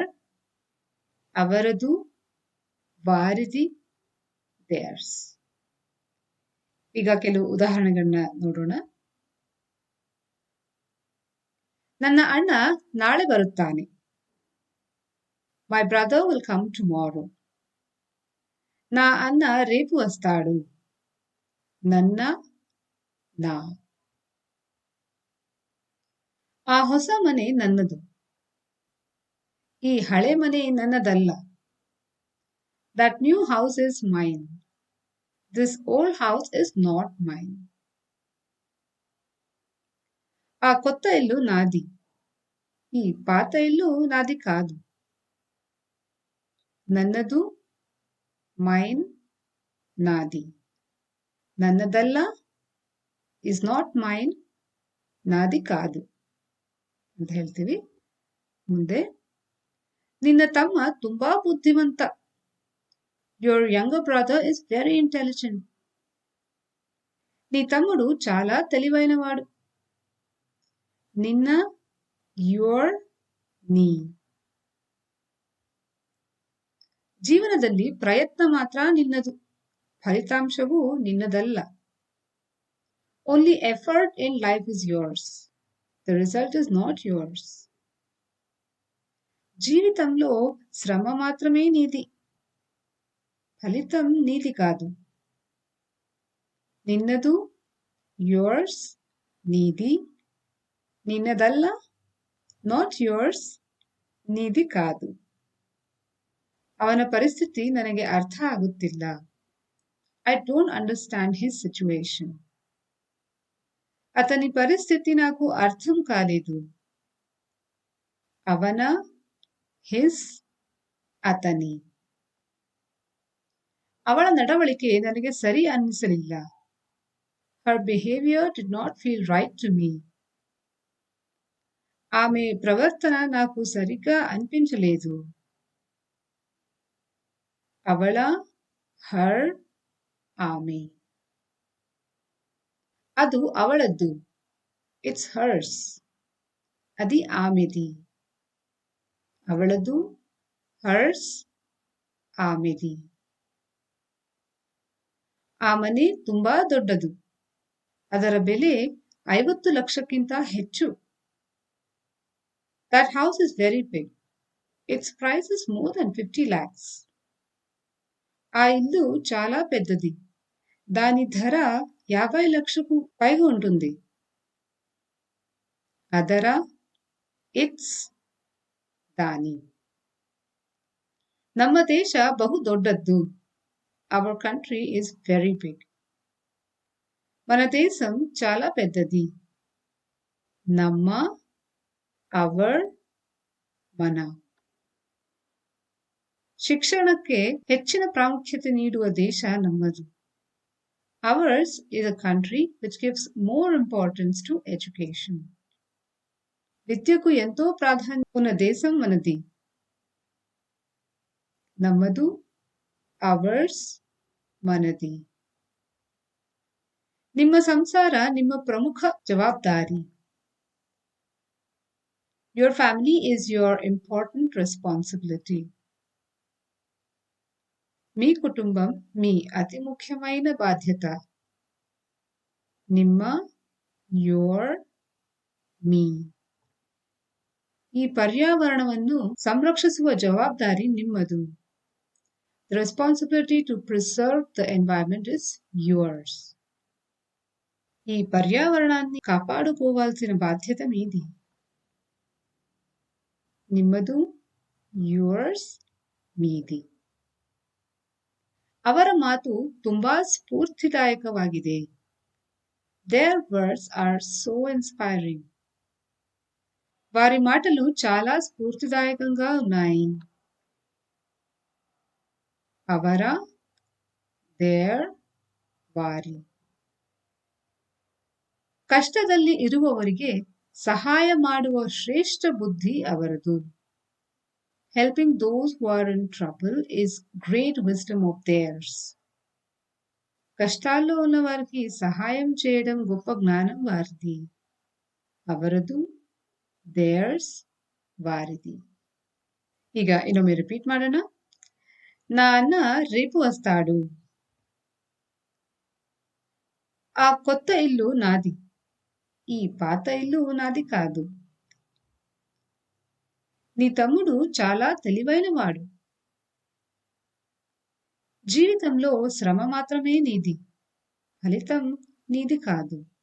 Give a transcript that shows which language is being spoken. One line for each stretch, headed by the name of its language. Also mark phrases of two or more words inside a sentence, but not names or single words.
Kannada: ಅವರದು ವಾರಿದಿ ದೇರ್ಸ್. ಈಗ ಕೆಲವು ಉದಾಹರಣೆಗಳನ್ನ ನೋಡೋಣ. ನನ್ನ ಅಣ್ಣ ನಾಳೆ ಬರುತ್ತಾನೆ.
English: My brother will come tomorrow.
Telugu: నా అన్న రేపు వస్తాడు.
Kannada: ನನ್ನ ನಾ. ಆ ಹೊಸ ಮನೆ ನನ್ನದು. ಈ ಹಳೆ ಮನೆ ನನ್ನದಲ್ಲ.
English: That new house is mine. This old house is not mine.
Telugu: ఆ కొత్త ఇల్లు నాది. ఈ పాత ఇల్లు నాది కాదు. నన్నదు ಮೈನ್ ನಾದಿ.
Kannada: ನನ್ನದಲ್ಲ
English: is not mine,
Telugu: నాది కాదు
Kannada: ಅಂತ ಹೇಳ್ತೀವಿ. ಮುಂದೆ, ನಿನ್ನ ತಮ್ಮ ತುಂಬಾ ಬುದ್ಧಿವಂತ.
English: Your younger brother is very intelligent.
Telugu: నీ తమ్ముడు చాలా తెలివైనవాడు.
Kannada: ನಿನ್ನ ಯೋರ್ ನೀ. ಜೀವನದಲ್ಲಿ ಪ್ರಯತ್ನ ಮಾತ್ರ ನಿನ್ನದು, ಫಲಿತಾಂಶವು ನಿನ್ನದಲ್ಲ.
English: Only effort in life is yours, the result is not yours.
Telugu: జీవితంలో శ్రమ మాత్రమే నీది, ఫలితం నీది కాదు. నిన్నదు ಯೋರ್ಸ್ ನೀದಿ.
Kannada: ನಿನ್ನದಲ್ಲ
English: not yours,
Telugu: నీది కాదు.
Kannada: ಅವನ ಪರಿಸ್ಥಿತಿ ನನಗೆ ಅರ್ಥ ಆಗುತ್ತಿಲ್ಲ.
English: I don't understand his situation.
Telugu: అతని పరిస్థితి నాకు అర్థం కాలేదు.
Kannada: ಅವನ ಹಿಸ್ ಅತನಿ. ಅವಳ ನಡವಳಿಕೆ ನನಗೆ ಸರಿ ಅನ್ನಿಸಲಿಲ್ಲ.
English: Her behavior did not feel right to me.
Telugu: ఆమె ప్రవర్తన నాకు సరిగ్గా అనిపించలేదు.
Kannada: ಅವಳ ಹರ್ ಆమె. ಅದು ಅವಳದ್ದು.
English: It's hers.
Telugu: అది ఆమెది.
Kannada: ಅವಳದು ಹರ್ಸ್ ಆಮೆದಿ. ಆ ಮನೆ ತುಂಬಾ ದೊಡ್ಡದು. ಅದರ ಬೆಲೆ 50 ಲಕ್ಷಕ್ಕಿಂತ ಹೆಚ್ಚು.
English: That house is very big. Its price is more than 50 lakhs.
Telugu: ఆ ఇల్లు చాలా పెద్దది. దాని ధర 50 లక్షకు పైగా ఉంటుంది.
Kannada: ಅದರ ಇಟ್ಸ್ దాని. ನಮ್ಮ ದೇಶ ಬಹು దొడ్డದ್ದು.
English: Our country is very big.
Telugu: మన దేశం చాలా పెద్దది.
Kannada: ನಮ್ಮ ಅವರ್ మన. ಶಿಕ್ಷಣಕ್ಕೆ ಹೆಚ್ಚಿನ ಪ್ರಾಮುಖ್ಯತೆ ನೀಡುವ ದೇಶ ನಮ್ಮದು.
English: Ours is a country which gives more importance to education.
Telugu: విద్యకు ఎంతో ప్రాధాన్యం ఉన్న దేశం మనది. నమ్మదు, ours, మనది.
Kannada: ನಿಮ್ಮ ಸಂಸಾರ ನಿಮ್ಮ ಪ್ರಮುಖ ಜವಾಬ್ದಾರಿ.
English: Your family is your important responsibility.
Telugu: మీ కుటుంబం మీ అతి ముఖ్యమైన బాధ్యత.
Kannada: ನಿಮ್ಮ, your, మీ. ಈ ಪರ್ಯಾವರಣವನ್ನು ಸಂರಕ್ಷಿಸುವ ಜವಾಬ್ದಾರಿ ನಿಮ್ಮದು.
English: The responsibility to preserve the environment is yours.
Telugu: ఈ పర్యావరణాన్ని కాపాడుకోవాల్సిన బాధ్యత మీది.
Kannada: ನಿಮ್ಮದು, yours, మీది. ಅವರ ಮಾತು ತುಂಬಾ ಸ್ಫೂರ್ತಿದಾಯಕವಾಗಿದೆ.
English: Their words are so inspiring.
Telugu: వారి మాటలు చాలా స్ఫూర్తిదాయకంగా ఉన్నాయి.
Kannada: ಅವರ, their, ವಾರಿ. ಕಷ್ಟದಲ್ಲಿ ಇರುವವರಿಗೆ ಸಹಾಯ ಮಾಡುವ ಶ್ರೇಷ್ಠ ಬುದ್ಧಿ ಅವರದು.
English: Helping those who are in trouble is great wisdom of theirs.
Telugu: కష్టాల్లో ఉన్న వారికి సహాయం చేయడం గొప్ప జ్ఞానం వారిది.
Kannada: ಅವರದು, theirs, వారిది. ಈಗ ಇನ್ನೊಮ್ಮೆ ರಿಪೀಟ್ ಮಾಡೋಣ.
Telugu: నా అన్న రేపు వస్తాడు. ఆ కొత్త ఇల్లు నాది. ఈ పాత ఇల్లు నాది కాదు. నీ తమ్ముడు చాలా తెలివైనవాడు. జీవితంలో శ్రమ మాత్రమే నీది, ఫలితం నీది కాదు.